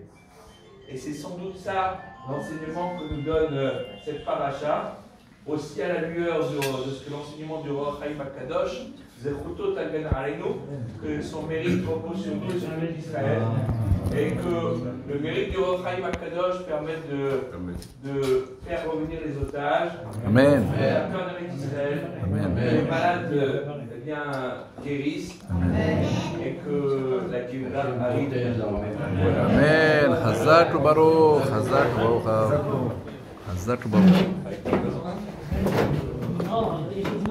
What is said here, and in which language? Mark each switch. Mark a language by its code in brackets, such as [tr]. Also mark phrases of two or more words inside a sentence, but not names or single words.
[fr] Et c'est sans doute ça l'enseignement que nous donne cette paracha, aussi à la lueur de ce que l'enseignement du Or HaChaim Akadosh, [he] זכותו תגן עלינו, [fr] que son mérite repose sur nous et sur l'Israël, et que le mérite du Or HaChaim Akadosh permette de faire revenir les otages, Amen. la peur de l'Israël, les malades bien guérissent, et que la Géoula arrive. Amen. [he] חזק וברוך, חזק וברוך, חזק וברוך.